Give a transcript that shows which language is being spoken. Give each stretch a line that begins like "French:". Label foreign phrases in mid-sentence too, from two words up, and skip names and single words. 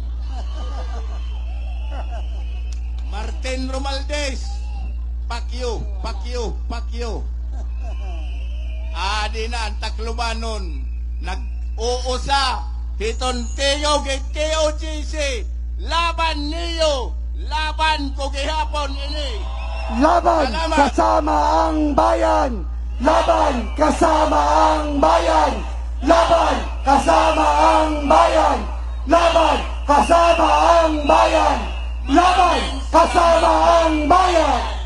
Waray: Martin Romualdez, pakyo, pakyo, pakyo. Adi na ang Taclobanon, nag-uusa, hitonteyo, GKOGC, laban niyo, laban ko gihapon ini.
Filipino: Laban kasama ang bayan! Laban kasama ang bayan! Laban kasama ang bayan! Laban kasama ang bayan! Laban kasama ang bayan!